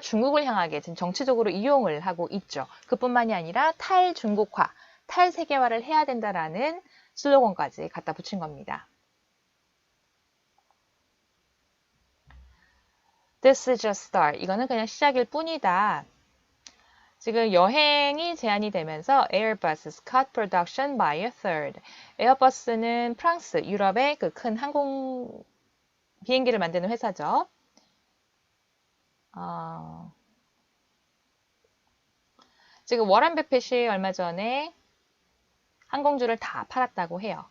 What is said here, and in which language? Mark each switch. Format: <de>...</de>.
<ko>중국을 향하게 지금 정치적으로 이용을 하고 있죠. 그뿐만이 아니라 탈중국화, 탈세계화를 해야 된다라는 슬로건까지 갖다 붙인 겁니다.</ko> <en>This is just start.</en> <ko>이거는 그냥 시작일 뿐이다. 지금 여행이 제한이 되면서</ko> <en>Airbus cut production by a third.</en> <ko>에어버스는 프랑스, 유럽의 그 큰 항공 비행기를 만드는 회사죠. 지금 워런 버핏이 얼마 전에 항공주를 다 팔았다고 해요.</ko>